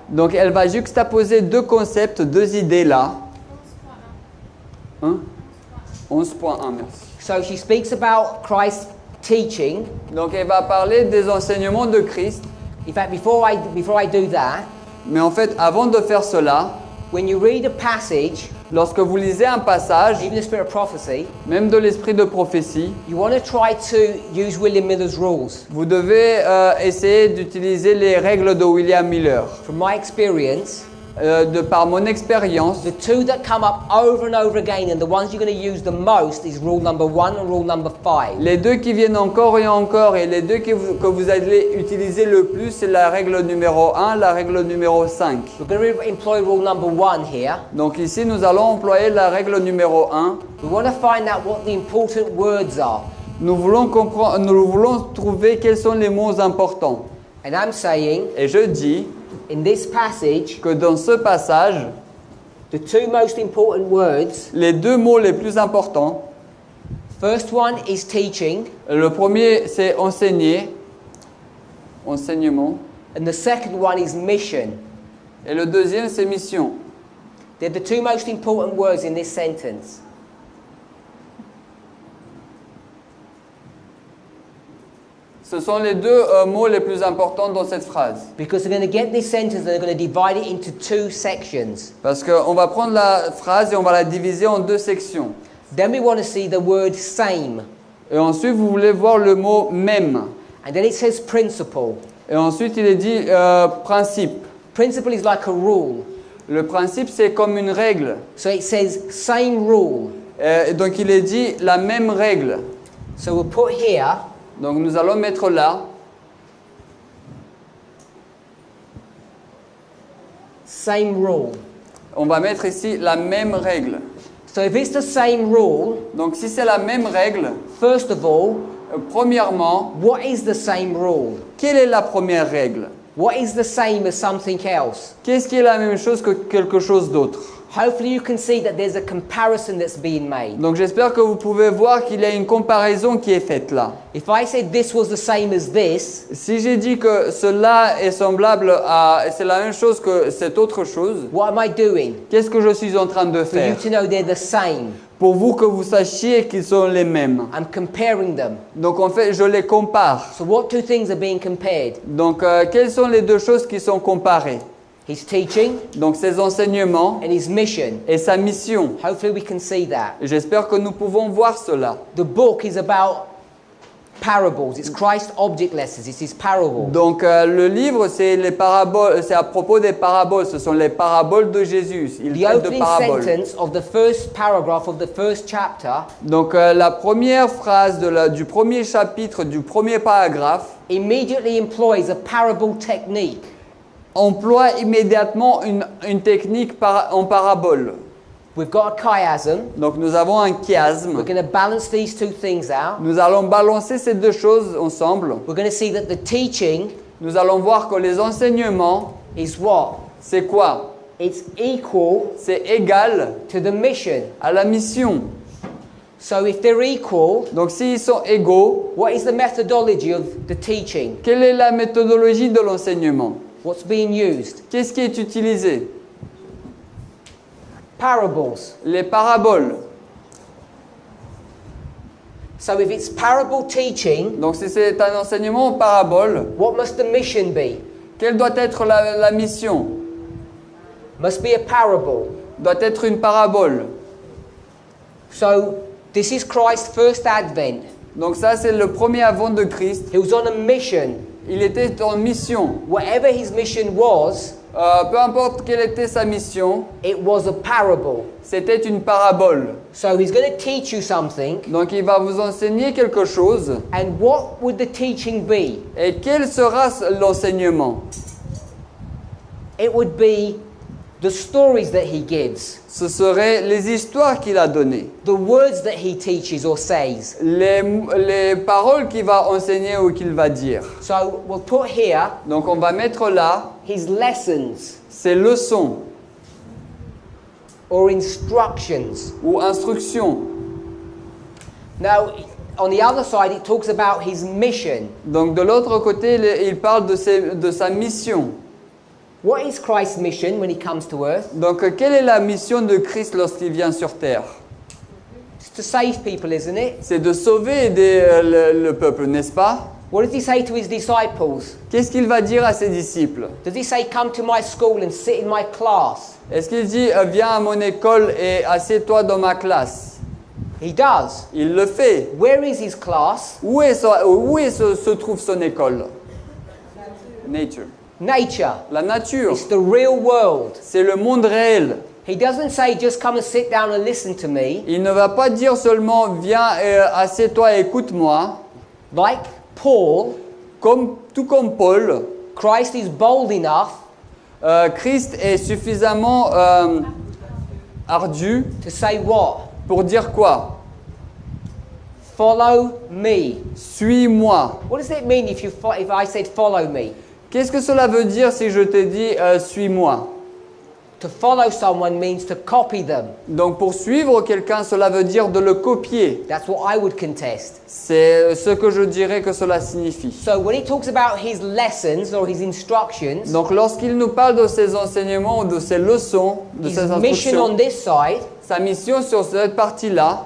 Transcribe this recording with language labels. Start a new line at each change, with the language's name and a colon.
French: Donc elle va juxtaposer deux concepts, deux idées là. 11.1, merci.
English: So she speaks about Christ's teaching.
French: Donc elle va parler des enseignements de Christ.
English: In fact, before I do that,
French: Mais en fait, avant de faire cela,
English: when you read a passage,
French: lorsque vous lisez un passage,
English: even the spirit of prophecy,
French: même de l'esprit de prophétie,
English: you want to try to use William Miller's rules.
French: vous devez essayer d'utiliser les règles de William Miller.
English: From my experience,
French: De par mon expérience,
English: the two that come up over and over again and the ones you're going to use the most is rule number 1 and rule number 5.
French: les deux qui viennent encore et les deux que vous allez utiliser le plus, c'est la règle numéro 1, la règle numéro 5.
English: We're going to employ rule number 1 here.
French: Donc ici, nous allons employer la règle numéro 1.
English: We want to find out what the important words are.
French: Nous voulons trouver quels sont les mots importants.
English: And I'm saying,
French: Et je dis
English: in this passage,
French: que dans ce passage,
English: the two most important words,
French: les deux mots les plus importants,
English: first one is teaching,
French: le premier c'est enseigner, enseignement,
English: and the second one is mission.
French: et le deuxième c'est mission.
English: They're the two most important words in this sentence.
French: Ce sont les deux mots les plus importants dans cette phrase.
English: Because they're going to get this sentence and they're going to divide it into two sections.
French: Parce qu'on va prendre la phrase et on va la diviser en deux sections.
English: Then we want to see the word same.
French: Et ensuite, vous voulez voir le mot même.
English: And then it says principle.
French: Et ensuite, il est dit principe.
English: Principle is like a rule.
French: Le principe, c'est comme une règle.
English: So it says same rule.
French: Et donc, il est dit la même règle.
English: So we'll put here,
French: Donc, nous allons mettre là
English: same rule.
French: on va mettre ici la même règle.
English: So if it's the same rule,
French: Donc, si c'est la même règle,
English: first of all,
French: premièrement,
English: what is the same rule?
French: quelle est la première règle?
English: What is the same as something else?
French: Qu'est-ce qui est la même chose que quelque chose d'autre?
English: Hopefully you can see that there's a comparison that's being made.
French: Donc, j'espère que vous pouvez voir qu'il y a une comparaison qui est faite là.
English: If I said this was the same as this,
French: Si j'ai dit que cela est semblable à... c'est la même chose que cette autre chose,
English: what am I doing?
French: qu'est-ce que je suis en train de
English: For you
French: faire?
English: to know they're the same.
French: Pour vous que vous sachiez qu'ils sont les mêmes.
English: I'm comparing them.
French: Donc en fait, je les compare.
English: So what two things are being compared?
French: Donc quelles sont les deux choses qui sont comparées?
English: his teaching,
French: donc ses enseignements
English: and his mission.
French: et sa mission.
English: Hopefully we can see that.
French: Et j'espère que nous pouvons voir cela.
English: The book is about parables. It's Christ object lessons. It's his parables.
French: Donc le livre, c'est les paraboles, c'est à propos des paraboles. Ce sont les paraboles de Jésus. Il
English: The
French: traite de
English: opening
French: paraboles.
English: sentence of the first paragraph of the first chapter
French: Donc la première phrase du premier chapitre, du premier paragraphe,
English: immediately employs a parable technique.
French: emploie immédiatement une technique en parabole.
English: We've got a chiasm.
French: Donc nous avons un
English: We're
French: chiasme.
English: going to balance these two things out.
French: Nous allons balancer ces deux choses ensemble.
English: We're going to see that the teaching
French: Nous allons voir que les enseignements,
English: is what?
French: c'est quoi?
English: It's equal
French: C'est égal
English: to the mission.
French: à la mission.
English: So if they're equal,
French: Donc s'ils sont égaux,
English: what is the methodology of the teaching?
French: quelle est la méthodologie de l'enseignement?
English: What's being used?
French: Qu'est-ce qui est utilisé?
English: Parables.
French: Les paraboles.
English: So if it's parable teaching,
French: Donc si c'est un enseignement en parabole,
English: what must the mission be?
French: quelle doit être la mission?
English: Must be a parable.
French: Doit être une parabole.
English: So this is Christ's first advent.
French: Donc ça c'est le premier avant de Christ.
English: He was on a mission.
French: Il était en mission.
English: Whatever his mission was,
French: Peu importe quelle était sa mission,
English: it was a parable.
French: c'était une parabole.
English: So he's going to teach you something.
French: Donc il va vous enseigner quelque chose.
English: And what would the teaching be?
French: Et quel sera l'enseignement?
English: It would be the stories that he gives,
French: Ce seraient les histoires qu'il a données,
English: the words that he teaches or says.
French: les paroles qu'il va enseigner ou qu'il va dire.
English: So we'll put here
French: Donc on va mettre là
English: his lessons
French: ces leçons
English: or instructions.
French: ou instructions.
English: Now, on the other side, it talks about his mission.
French: Donc de l'autre côté, il parle de sa mission.
English: What is Christ's mission when he comes to earth?
French: Donc quelle est la mission de Christ lorsqu'il vient sur terre?
English: It's to save people, isn't it?
French: C'est de sauver le peuple, n'est-ce pas?
English: What does he say to his disciples?
French: Qu'est-ce qu'il va dire à ses disciples?
English: Does he say, come to my school and sit in my class?
French: Est-ce qu'il dit viens à mon école et assieds-toi dans ma classe?
English: He does.
French: Il le fait.
English: Where is his class?
French: Où se trouve son école? Nature.
English: Nature.
French: La nature.
English: It's the real world.
French: C'est le monde réel.
English: He doesn't say, just come and sit down and listen to me.
French: Il ne va pas dire seulement viens assieds-toi et écoute-moi.
English: Like Paul,
French: Tout comme Paul,
English: Christ is bold enough
French: Christ est suffisamment ardu
English: to say what?
French: pour dire quoi?
English: Follow me.
French: Suis-moi.
English: What does it mean if I said follow me?
French: Qu'est-ce que cela veut dire si je te dis suis-moi?
English: To follow someone means to copy them.
French: Donc pour suivre quelqu'un, cela veut dire de le copier.
English: That's what I would contest.
French: C'est ce que je dirais que cela signifie.
English: So when he talks about his lessons or his instructions,
French: Donc lorsqu'il nous parle de ses enseignements ou de ses leçons, de
English: his
French: ses
English: mission on
French: instructions,
English: this side
French: sa mission sur cette partie-là,